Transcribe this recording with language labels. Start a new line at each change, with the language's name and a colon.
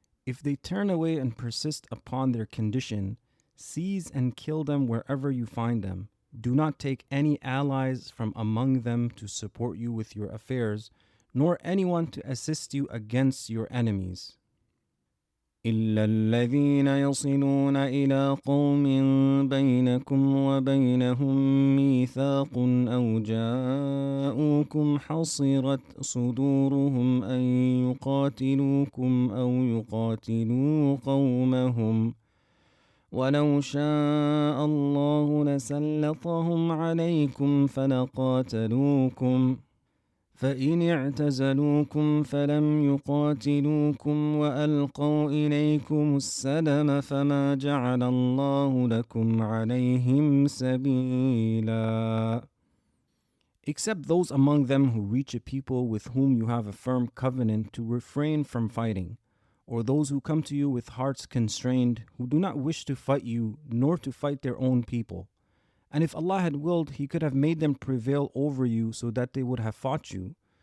English: If they turn away and persist upon their condition, seize and kill them wherever you find them. Do not take any allies from among them to support you with your affairs, nor anyone to assist you against your enemies.
Arabic: إلا الذين يصلون إلى قوم بينكم وبينهم ميثاق أو جاءوكم حصرت صدورهم أن يقاتلوكم أو يقاتلوا قومهم ولو شاء الله لسلطهم عليكم فلقاتلوكم فإن اعتزلوكم فلم يقاتلوكم وألقوا إليكم السلم فما جعل الله لكم عليهم سبيلا.
English: Except those among them who reach a people with whom you have a firm covenant to refrain from fighting, or those who come to you with hearts constrained, who do not wish to fight you nor to fight their own people. And if Allah had willed, He could have made them prevail over you so that they would have fought you.